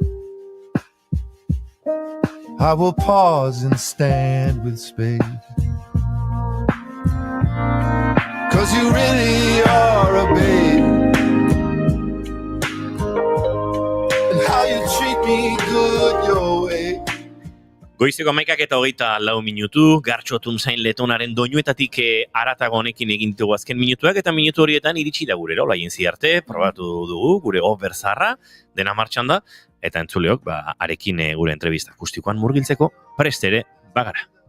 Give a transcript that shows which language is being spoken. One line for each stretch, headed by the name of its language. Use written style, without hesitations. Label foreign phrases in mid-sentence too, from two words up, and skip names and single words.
English: I will pause and stand with space. 'Cause you really are a babe. And how you treat me good your way.
Basque: Goizeko 11:24 minutu, Gartxo Tunzain Letonaren doinuetatik aratago honekin egin dugu azken minutuak, eta minutu horietan iritsi da gure laien ziarte, probatu dugu, gure berzarra, dena martxan da, eta entzuleok, arekin gure entrevista akustikoan murgiltzeko, prest ere bagara.